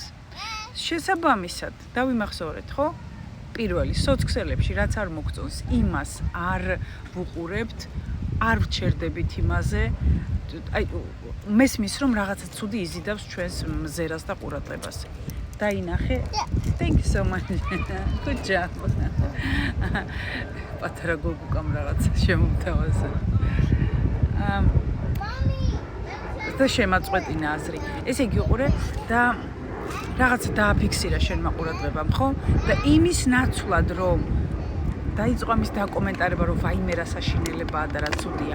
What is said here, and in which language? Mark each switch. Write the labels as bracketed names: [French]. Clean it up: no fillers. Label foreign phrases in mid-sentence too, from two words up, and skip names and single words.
[Georgian] შესაბამისად, დავიმახსოვრეთ, ხო? პირველი სოცქსელებში რაც არ მოგწონს, იმას არ ვუყურებთ, არ ვჩერდებით იმაზე, აი მესმის რომ რაღაცა ცუდი იზიდავს ჩვენს მზერას და ყურადღებას. დაინახე. [English] Thank you so much. Good job. [Georgian] პატარა გოგუკამ რაღაცა შემომთავაზა. და შემაწყვეტინა აზრი. ესე იგი უყურე და რაღაცა დააფიქსირა შენმა ყურადღებამ, ხო? და იმის ნაცვლად რომ დაიწყო ამის დაკომენტარება, რომ ვაიმე რა საშინელებაა და რა ცუდია.